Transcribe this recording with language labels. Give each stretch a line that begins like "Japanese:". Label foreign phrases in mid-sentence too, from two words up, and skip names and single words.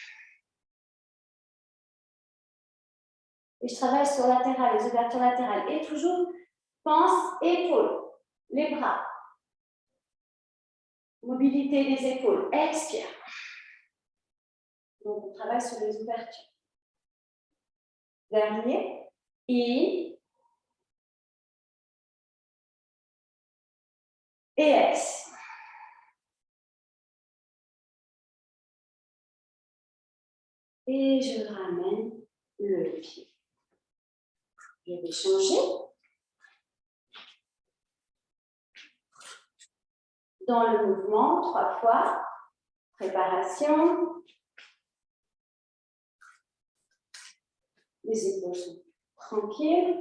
French: Et je travaille sur latéral, les ouvertures latérales. Et toujours, pense, épaule, les bras. Mobilité des épaules. Expire. Donc, on travaille sur les ouvertures. Dernier. In. Et ex. Et je ramène le pied. Je vais changer. Dans le mouvement, 3 fois. Préparation. Les épaules sont tranquilles.